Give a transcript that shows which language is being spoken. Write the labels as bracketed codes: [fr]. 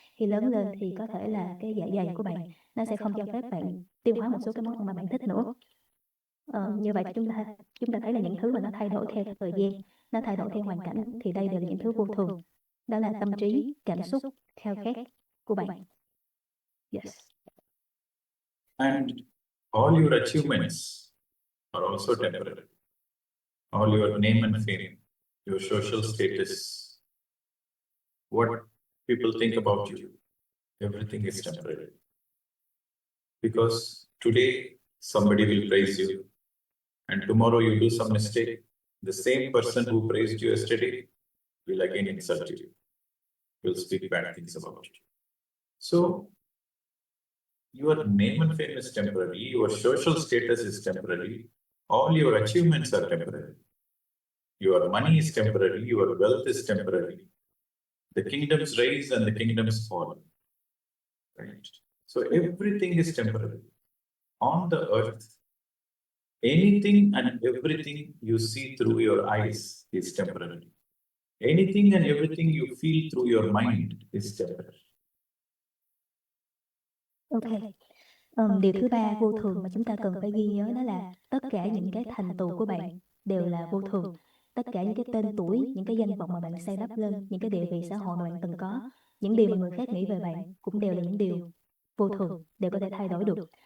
[vi] Khi lớn lên thì có thể là cái dạ dày của bạn nó sẽ không cho phép bạn tiêu hóa một số cái món ăn mà bạn thích nữa. Như vậy chúng ta thấy là những thứ mà nó thay đổi theo thời gian, nó thay đổi theo hoàn cảnh, thì đây đều là những thứ vô thường. Đó là tâm trí, cảm xúc, khao khát của bạn. [en] Yes. And all your achievements are also temporary. All your name and fame, your social status, what people think about you, everything is temporary. Because today somebody will praise you, and tomorrow you do some mistake, the same person who praised you yesterday will again insult you, will speak bad things about you. So your name and fame is temporary, your social status is temporary, all your achievements are temporary. Your money is temporary, your wealth is temporary. The kingdoms rise and the kingdoms fall. Right? So everything is temporary. On the earth, anything and everything you see through your eyes is temporary. Anything and everything you feel through your mind is temporary. Ok. [vi] Điều thứ ba vô thường mà chúng ta cần phải ghi nhớ đó là tất cả những cái thành tựu của bạn đều là vô thường. Tất cả những cái tên tuổi, những cái danh vọng mà bạn xây đắp lên, những cái địa vị xã hội mà bạn từng có, những điều mà người khác nghĩ về bạn cũng đều là những điều vô thường, đều có thể thay đổi được.